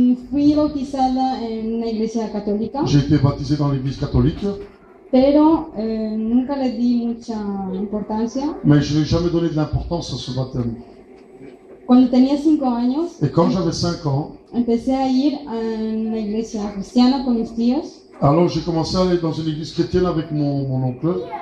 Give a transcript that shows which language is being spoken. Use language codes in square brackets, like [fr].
[es] Fui bautizada en una iglesia católica. [fr] J'ai été baptisé dans l'église catholique. [es] Pero nunca le di mucha importancia. [fr] Mais je n'ai jamais donné de l'importance à ce baptême. [es] Cuando tenía 5 años. [fr] Et quand j'avais 5 ans. [es] Empecé a ir a una iglesia cristiana con mis tíos. [fr] Alors j'ai commencé à aller dans une église chrétienne avec mon oncle.